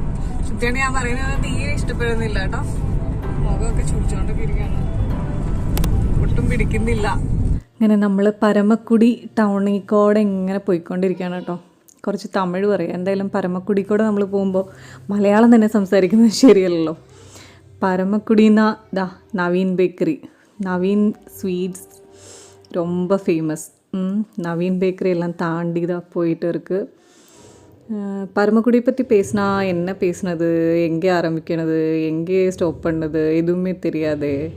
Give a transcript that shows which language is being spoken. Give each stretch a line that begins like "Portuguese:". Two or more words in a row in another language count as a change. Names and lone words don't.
Malayalam: ശുദ്ധേണ്ണ ഞാൻ പറയുന്നത് തീരെ ഇഷ്ടപ്പെടുന്നില്ല കേട്ടോ. മുഖമൊക്കെ ചുടിച്ചോണ്ടൊക്കെ ഇരിക്കുകയാണ്, ഒട്ടും പിടിക്കുന്നില്ല. ഇങ്ങനെ നമ്മൾ പരമക്കുടി ടൗണിൽ കൂടെ ഇങ്ങനെ പോയിക്കൊണ്ടിരിക്കുകയാണ് കേട്ടോ. കുറച്ച് തമിഴ് പറയാം. എന്തായാലും പരമക്കുടി കൂടെ നമ്മൾ പോകുമ്പോൾ മലയാളം തന്നെ സംസാരിക്കുന്നത് ശരിയല്ലല്ലോ.
Tamil: பரமக்குடினா நவீன் பேக்கரி, நவீன் ஸ்வீட்ஸ் ரொம்ப ஃபேமஸ். நவீன் பேக்கரி எல்லாம் தாண்டி தான் போயிட்டு இருக்குது. பரமக்குடி பற்றி பேசினா என்ன பேசுனது, எங்கே ஆரம்பிக்கிறது, எங்கே ஸ்டாப் பண்ணது எதுவுமே தெரியாது.